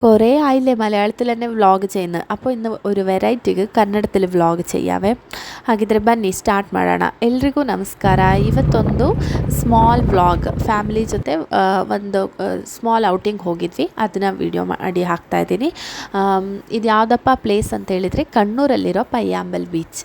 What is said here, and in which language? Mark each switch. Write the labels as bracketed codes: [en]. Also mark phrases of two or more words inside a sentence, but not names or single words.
[ml] കുറേ ആയില്ലേ മലയാളത്തിൽ തന്നെ വ്ളോഗ് ചെയ്യുന്നത്. അപ്പോൾ ഇന്ന് ഒരു [kn] വെರೈಟಿಗೆ ಕನ್ನಡದಲ್ಲಿ ವ್ಲಾಗ್ ചെയ്യാവೇ. ಹಾಗಿದ್ರೆ ಬನ್ನಿ ಸ್ಟಾರ್ಟ್ ಮಾಡೋಣ. ಎಲ್ರಿಗೂ ನಮಸ್ಕಾರ. ಇವತ್ತೊಂದು [en] small vlog family [kn] ಜೊತೆ ಒಂದು [en] small outing [kn] ಹೋಗಿದ್ವಿ, ಅದನ್ನು ವಿಡಿಯೋ ಮಾಡಿ ಹಾಕ್ತಾಯಿದ್ದೀನಿ. ಇದು ಯಾವುದಪ್ಪ ಪ್ಲೇಸ್ ಅಂತ ಹೇಳಿದರೆ ಕಣ್ಣೂರಲ್ಲಿರೋ ಪಯ್ಯಾಂಬಲ್ ಬೀಚ್.